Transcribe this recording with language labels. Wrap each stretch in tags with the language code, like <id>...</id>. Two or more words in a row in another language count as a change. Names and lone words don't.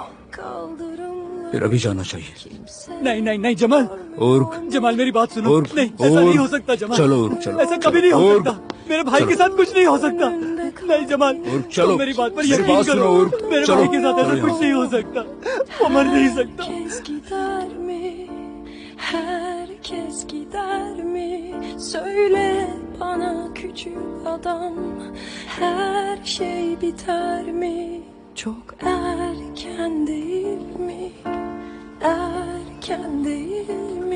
<hi>फिर अभी जाना चाहिए। नहीं नहीं नहीं जमाल, और जमाल मेरी बात सुनो। और नहीं, ऐसा नहीं हो सकता जमाल। चलो चलो, ऐसा कभी नहीं हो सकता। मेरे भाई के साथ कुछ नहीं हो सकता। नहीं जमाल, चलो, तुम मेरी बात पर मेरी यकीन बात करो। सुनो, मेरे चलो, भाई के साथ ऐसा चलो कुछ नहीं हो सकता। वो मर नहीं सकता।</hi> <tr>Herkes gider mi? Söyle bana küçük adam, her şey biter mi? Çok erken değil mi? Erken değil mi?</tr>